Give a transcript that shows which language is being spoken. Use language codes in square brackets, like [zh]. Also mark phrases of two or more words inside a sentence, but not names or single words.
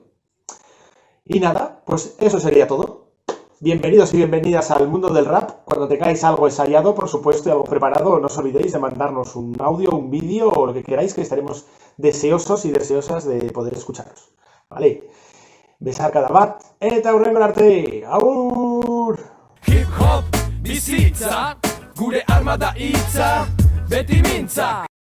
[es] Y nada, pues eso sería todo. Bienvenidos y bienvenidas al mundo del rap. Cuando tengáis algo ensayado, por supuesto, y algo preparado, no os olvidéis de mandarnos un audio, un vídeo o lo que queráis, que estaremos deseosos y deseosas de poder escucharos. Vale, [eu] besarkada bat, eta hurrengo arte, agur! Hip hop bizitza, gure arma da hitza, beti mintza.